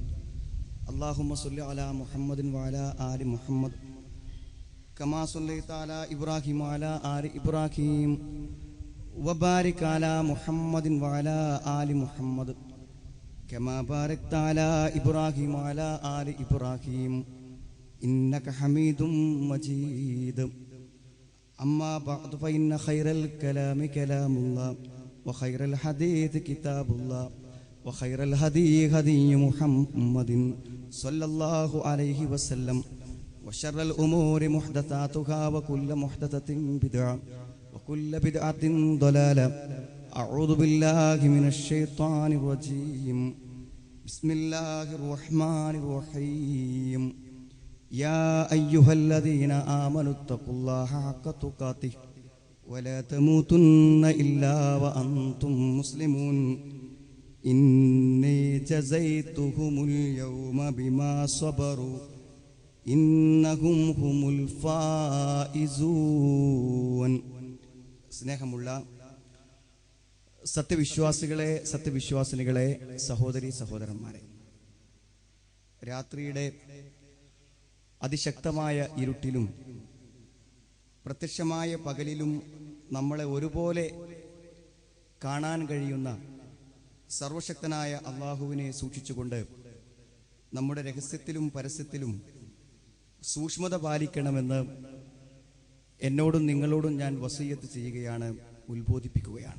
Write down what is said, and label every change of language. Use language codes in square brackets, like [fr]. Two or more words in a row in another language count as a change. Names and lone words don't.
[ar] اللهم صل على محمد وعلى آل محمد كما صليت على إبراهيم وعلى آل إبراهيم وبارك على محمد وعلى آل محمد كما باركت على إبراهيم وعلى آل إبراهيم إنك حميد مجيد. أما بعد فإن خير الكلام كلام الله وخير الحديث كتاب الله وخير الهدي هدي محمد صلى الله عليه وسلم وشر الأمور محدثاتها وكل محدثة بدعة وكل بدعة ضلالة. أعوذ بالله من الشيطان الرجيم. بسم الله الرحمن الرحيم. يا أيها الذين آمنوا اتقوا الله حق تقاته ولا تموتن إلا وأنتم مسلمون. إني جزيتهم اليوم بما صبروا إنهم هم الفائزون. [ml] സ്നേഹമുള്ള സത്യവിശ്വാസികളെ, സത്യവിശ്വാസിനികളെ, സഹോദരി സഹോദരന്മാരെ, രാത്രിയുടെ അതിശക്തമായ ഇരുട്ടിലും പ്രത്യക്ഷമായ പകലിലും നമ്മളെ ഒരുപോലെ കാണാൻ കഴിയുന്ന സർവശക്തനായ അള്ളാഹുവിനെ സൂക്ഷിച്ചുകൊണ്ട് നമ്മുടെ രഹസ്യത്തിലും പരസ്യത്തിലും സൂക്ഷ്മത പാലിക്കണമെന്ന് എന്നോടും നിങ്ങളോടും ഞാൻ വസിയത്ത് ചെയ്യുകയാണ്, ഉത്ബോധിപ്പിക്കുകയാണ്.